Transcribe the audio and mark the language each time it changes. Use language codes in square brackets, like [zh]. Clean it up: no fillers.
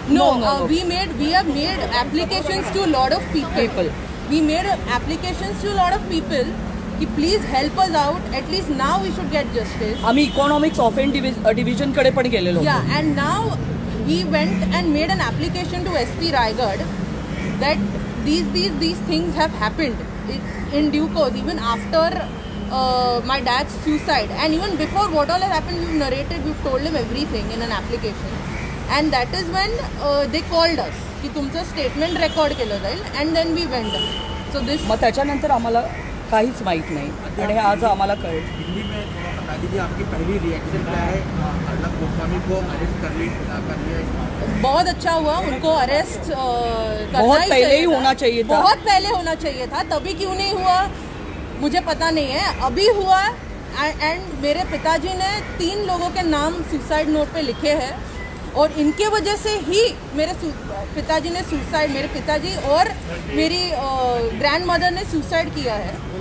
[en] No, we have made applications to a lot of people. We made applications to a lot of people की please help us out, at least now we should get justice. [mr] आम्ही economics offend division कडे पण गेलेलो. [en] Yeah, and now we went and made an application to SP Raigad that these things have happened in due course, even after my dad's suicide, and even before what all has happened, we've narrated, we've told him everything in an application, and that is when they called us [mr] की तुमचं statement record केलं जाईल, [en] and then we went. So this. [mr] मग त्याच्यानंतर आम्हाला काहीच माहीत नाही आणि आज आम्हाला कळलं. [hi] दिल्ली में थोड़ा बता दीजिए आपकी पहली रिएक्शन क्या है? अर्नब गोस्वामी को अरेस्ट कर लिया. बहुत अच्छा हुआ, उनको अरेस्ट बहुत पहले ही होना चाहिए था. बहुत पहले होना चाहिए था, तभी क्यों नहीं हुआ मुझे पता नहीं है. अभी हुआ, एंड मेरे पिताजी ने 3 लोगों के नाम सुसाइड नोट पे लिखे हैं, और इनके वजह से ही मेरे पिताजी ने सुसाइड, मेरे पिताजी और मेरी ग्रैंड मदर ने सुसाइड किया है.